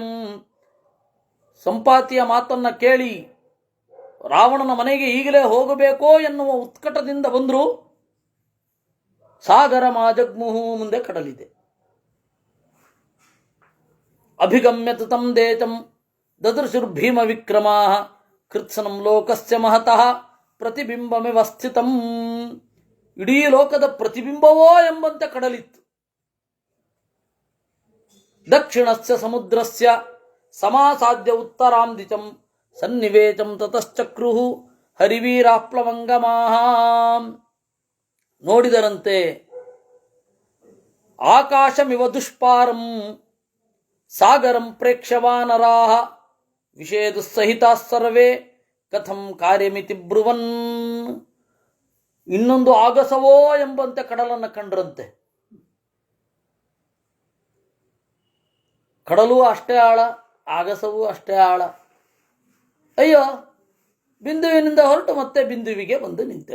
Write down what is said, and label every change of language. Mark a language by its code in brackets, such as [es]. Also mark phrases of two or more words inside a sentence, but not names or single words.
[kn] ಸಂಪಾತಿಯ ಮಾತನ್ನ ಕೇಳಿ ರಾವಣನ ಮನೆಗೆ ಈಗಲೇ ಹೋಗಬೇಕೋ ಎನ್ನುವ ಉತ್ಕಟದಿಂದ ಬಂದರು. [sa] ಸಾಗರ ಮಾಜಗ್ಮುಹು, [kn] ಮುಂದೆ ಕಡಲಿದೆ. [sa] ಅಭಿಗಮ್ಯತ ತಂ ದೇಶಂ ದದೃಶುರ್ಭೀಮ ವಿಕ್ರಮಾ ಕೃತ್ಸನಂ ಲೋಕಸ್ಯ ಮಹತಃ ಪ್ರತಿಬಿಂಬಮಿವ ಸ್ಥಿತಂ. [kn] ಇಡೀ ಲೋಕದ ಪ್ರತಿಬಿಂಬವೋ ಎಂಬಂತೆ ಕಡಲಿತ್ತು. [sa] ದಕ್ಷಿಣಸ್ಯ ಸಮುದ್ರಸ್ಯ ಸಮಾಸಾದ್ಯ ಉತ್ತರಾಂ ದಿಶಂ ಸನ್ನಿವೇಶಂ ತತಶ್ಚಕ್ರುಹು ಹರಿವೀರಾಪ್ಲವಂಗಮಾಹ. ನೋಡಿದರಂತೆ ಆಕಾಶಮಿವ ದುಷ್ಪಾರಂ ಸಾಗರಂ ಪ್ರೇಕ್ಷ್ಯವಾನರಾಹ ವಿಷೇದುಸ್ಸಹಿತಾ ಸರ್ವೇ ಕಥಂ ಕಾರ್ಯಮಿತಿ ಬ್ರುವನ್. [kn] ಇನ್ನೊಂದು ಆಗಸವೋ ಎಂಬಂತೆ ಕಡಲನ್ನು ಕಂಡ್ರಂತೆ. ಕಡಲು ಅಷ್ಟೇ ಆಳ, ಆಗಸವೂ ಅಷ್ಟೇ ಆಳ. ಅಯ್ಯೋ, ಬಿಂದುವಿನಿಂದ ಹೊರಟು ಮತ್ತೆ ಬಿಂದುವಿಗೆ ಬಂದು ನಿಂತೆವು.